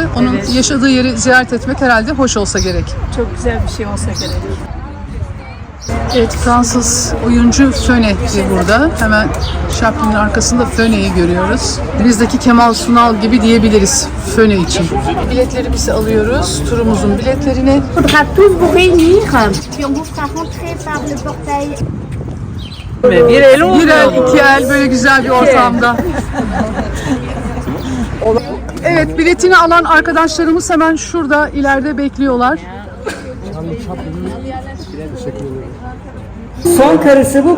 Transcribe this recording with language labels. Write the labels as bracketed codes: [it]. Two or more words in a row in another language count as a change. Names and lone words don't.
[tr] Onun yaşadığı yeri ziyaret etmek herhalde hoş olsa gerek. Çok güzel bir şey olsa gerek. Evet, Fransız oyuncu Föne burada. Hemen Chaplin'in arkasında Föne'yi görüyoruz. Bizdeki Kemal Sunal gibi diyebiliriz Föne için. Biletlerimizi alıyoruz. Turumuzun biletlerini. [fr] Il faudra tous vous réunir, puis on vous fera rentrer par le portail. [tr] Bir el Bir el, iki el böyle güzel bir ortamda. Evet, biletini alan arkadaşlarımız hemen şurada ileride bekliyorlar. Son karısı bu.